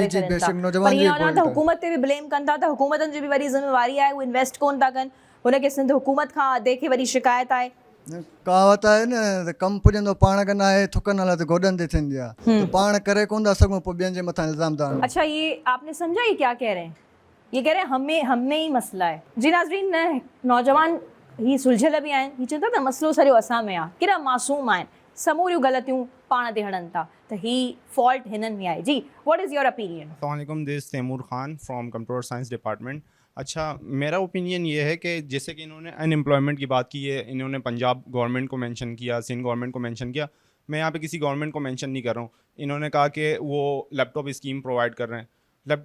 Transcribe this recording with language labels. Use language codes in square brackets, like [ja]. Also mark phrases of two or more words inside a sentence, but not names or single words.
[sd] जी, जी, छॾनि था। बेशक, नौजवान पर जो हीअं ई नौजवान point त आहे। हुकूमत ते बि ब्लेम कनि था त हुकूमतनि जी बि वरी ज़िम्मेवारी आहे, हू इन्वेस्ट कोन था कनि, हुनखे सिंध हुकूमत खां अदे खे वरी शिकायत आहे। कहावत आहे न त कमु पुॼंदो पाण कंदा आहे, थुक नाला त गोॾनि ते थींदी आहे। त पाण करे कोन था सघूं, पोइ ॿियनि जे मथां इल्ज़ाम था हणूं। [hi] अच्छा, ये आपने समझा ये क्या कह रहे हैं? ये कह रहे हैं हम में ही मसला है। [sd] जी नाज़रीन, नौजवान ही सुलझियल बि आहिनि। ही चवनि था त मसइलो सॼो असां में आहे, केॾा मासूम आहिनि, समूरियूं ग़लतियूं पाण ते हणनि था, त ही फॉल्ट हिननि में आहे। जी, [en] what is your opinion? [hi] अस्सलामुअलैकुम, [en] this Taimur Khan from computer science department. [hi] अच्छा, मेरा ओपिनियन ये है कि जैसे कि इन्होंने अनएम्प्लॉयमेंट की बात की है, इन्होंने पंजाब गवर्नमेंट को मेंशन किया, सिंध गवर्नमेंट को मेंशन किया। मैं यहाँ पे किसी गवर्नमेंट को मेंशन नहीं कर रहा हूँ। इन्होंने कहा कि वो लैपटॉप स्कीम प्रोवाइड कर रहे हैं।